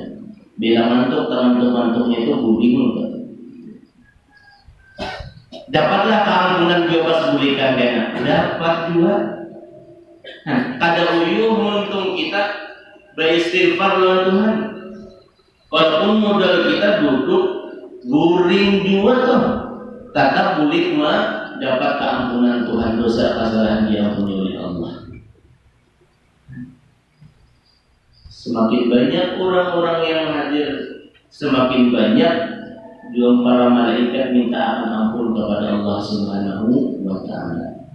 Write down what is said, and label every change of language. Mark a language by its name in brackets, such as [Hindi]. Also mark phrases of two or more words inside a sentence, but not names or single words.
[Banjar] Bila ngantuknya itu guring. Dapatlah keampunan juga pas bulikan dana. Dapat juga. Nah, kada uyuh untung kita beristighfar lawan Tuhan. Walaupun modal kita duduk guring juga tuh, tetap bulik mah dapat keampunan Tuhan, dosa kesalahan diampuni oleh Allah. [Indonesian] Semakin banyak orang-orang yang hadir, semakin banyak juga para malaikat minta ampun kepada Allah [Arabic] Subhanahu wa Ta'ala.